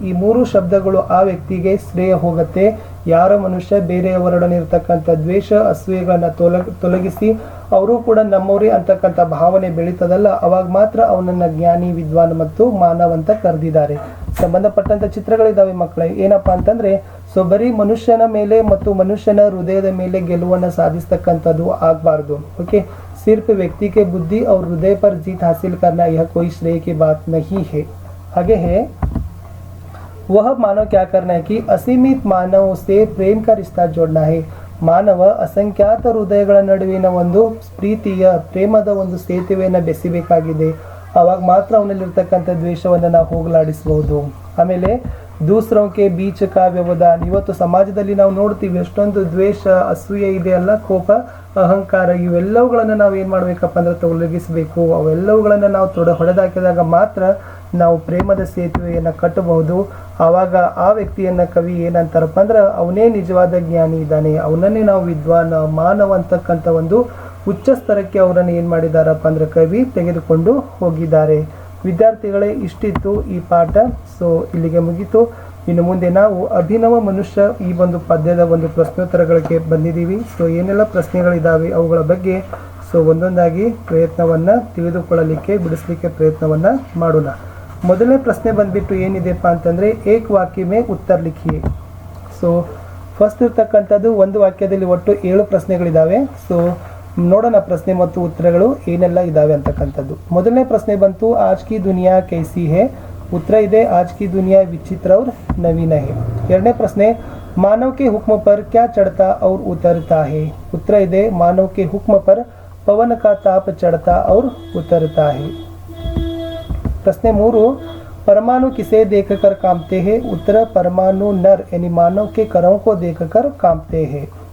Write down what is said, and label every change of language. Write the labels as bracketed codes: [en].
[kn] ಈ ಮೂರು ಶಬ್ದಗಳು ಆ ವ್ಯಕ್ತಿಗೆ ಶ್ರೇಯ ಹೋಗುತ್ತೆ. ಯಾರ ಮನುಷ್ಯ ಬೇರೆಯವರೊಡನೆ ಇರತಕ್ಕಂಥ ದ್ವೇಷ ಅಸೂಯೆಗಳನ್ನ ತೊಲಗಿಸಿ ಅವರು ಕೂಡ ನಮ್ಮವರೇ ಅಂತಕ್ಕಂಥ ಭಾವನೆ ಬೆಳೀತದಲ್ಲ, ಅವಾಗ ಮಾತ್ರ ಅವನನ್ನ ಜ್ಞಾನಿ, ವಿದ್ವಾನ್ ಮತ್ತು ಮಾನವ್ ಅಂತ ಕರೆದಿದ್ದಾರೆ. ಸಂಬಂಧಪಟ್ಟಂತ ಚಿತ್ರಗಳಿದಾವೆ ಮಕ್ಕಳೇ. ಏನಪ್ಪಾ ಅಂತಂದ್ರೆ, ಸೊ ಬರೀ ಮನುಷ್ಯನ ಮೇಲೆ ಮತ್ತು ಮನುಷ್ಯನ ಹೃದಯದ ಮೇಲೆ ಗೆಲುವನ್ನು ಸಾಧಿಸ್ತಕ್ಕಂಥದ್ದು ಆಗಬಾರ್ದು. [hi] ओके, सिर्फ व्यक्ति के बुद्धि और हृदय पर जीत हासिल करना यह कोई श्रेय की बात नहीं है. आगे है, वह मानव क्या करना है कि असीमित मानव से प्रेम का रिश्ता जोड़ना है. [kn] ಮಾನವ ಅಸಂಖ್ಯಾತ ಹೃದಯಗಳ ನಡುವಿನ ಒಂದು ಪ್ರೀತಿಯ ಪ್ರೇಮದ ಒಂದು ಸೇತುವೆಯನ್ನು ಬೆಸಿಬೇಕಾಗಿದೆ. ಅವಾಗ ಮಾತ್ರ ಅವನಲ್ಲಿರ್ತಕ್ಕಂಥ ದ್ವೇಷವನ್ನು ನಾವು ಹೋಗಲಾಡಿಸಬಹುದು. ಆಮೇಲೆ [hi] दूसरों के बीच का व्यवधान. [kn] ಇವತ್ತು ಸಮಾಜದಲ್ಲಿ ನಾವು ನೋಡ್ತೀವಿ ಎಷ್ಟೊಂದು ದ್ವೇಷ, ಅಸೂಯೆ ಇದೆ ಅಲ್ಲ, ಕೋಪ, ಅಹಂಕಾರ, ಇವೆಲ್ಲವುಗಳನ್ನು ನಾವು ಏನು ಮಾಡಬೇಕಪ್ಪ ಅಂದ್ರೆ ತೊಲಗಿಸಬೇಕು. ಅವೆಲ್ಲವುಗಳನ್ನು ನಾವು ಹೊಡೆದಾಕಿದಾಗ ಮಾತ್ರ ನಾವು ಪ್ರೇಮದ ಸೇತುವೆಯನ್ನು ಕಟ್ಟಬಹುದು. ಆವಾಗ ಆ ವ್ಯಕ್ತಿಯನ್ನ ಕವಿ ಏನಂತಾರಪ್ಪ ಅಂದ್ರೆ ಅವನೇ ನಿಜವಾದ ಜ್ಞಾನಿ ಇದ್ದಾನೆ, ಅವನನ್ನೇ ನಾವು ವಿದ್ವಾನ್, ಮಾನವ ಅಂತಕ್ಕಂಥ ಒಂದು ಉಚ್ಚ ಸ್ಥಳಕ್ಕೆ ಅವರನ್ನು ಏನು ಮಾಡಿದಾರಪ್ಪ ಅಂದ್ರೆ ಕವಿ ತೆಗೆದುಕೊಂಡು ಹೋಗಿದ್ದಾರೆ. ವಿದ್ಯಾರ್ಥಿಗಳೇ, ಇಷ್ಟಿತ್ತು ಈ ಪಾಠ. ಸೊ ಇಲ್ಲಿಗೆ ಮುಗೀತು. ಇನ್ನು ಮುಂದೆ ನಾವು ಅಭಿನವ ಮನುಷ್ಯ ಈ ಒಂದು ಪದ್ಯದ ಒಂದು ಪ್ರಶ್ನೋತ್ತರಗಳಿಗೆ ಬಂದಿದ್ದೀವಿ. ಸೊ ಏನೆಲ್ಲ ಪ್ರಶ್ನೆಗಳಿದ್ದಾವೆ ಅವುಗಳ ಬಗ್ಗೆ ಸೊ ಒಂದೊಂದಾಗಿ ಪ್ರಯತ್ನವನ್ನು ತಿಳಿದುಕೊಳ್ಳಲಿಕ್ಕೆ ಬಿಡಿಸಲಿಕ್ಕೆ ಪ್ರಯತ್ನವನ್ನು ಮಾಡೋಣ. ಮೊದಲನೇ ಪ್ರಶ್ನೆ ಬಂದ್ಬಿಟ್ಟು ಏನಿದೆಪ್ಪ ಅಂತಂದರೆ [hi] ಏಕ್ ವಾಕ್ಯ ಮೇ ಉತ್ತರ ಲಿಖಿಯೇ. [kn] ಸೊ ಫಸ್ಟ್ ಇರ್ತಕ್ಕಂಥದ್ದು ಒಂದು ವಾಕ್ಯದಲ್ಲಿ ಒಟ್ಟು 7 ಪ್ರಶ್ನೆಗಳಿದ್ದಾವೆ. ಸೊ ನೋಡೋಣ ಪ್ರಶ್ನೆ ಮತ್ತು ಉತ್ತರಗಳು ಏನೆಲ್ಲ ಇದ್ದಾವೆ ಅಂತಕ್ಕಂಥದ್ದು. ಮೊದಲನೇ ಪ್ರಶ್ನೆ ಬಂತು [hi] ಆಜ್ ಕಿ ದುನಿಯಾ ಕೈಸಿ ಹೇ. [kn] ಉತ್ತರ ಇದೆ [hi] ಆಜ್ ಕಿ ದುನಿಯಾ ವಿಚಿತ್ರ और ನವೀನ है. [kn] ಎರಡನೇ ಪ್ರಶ್ನೆ [hi] ಮಾನವ್ के हुक्म पर क्या चढ़ता और उतरता है. [kn] ಉತ್ತರ ಇದೆ [hi] ಮಾನವ್ के हुक्म पर पवन का ताप चढ़ता और उतरता है. प्रश्न 3 परमाणु किसे देखकर कांपते हैं. उत्तर परमाणु नर यानी मानव के करों को देखकर कांपते हैं.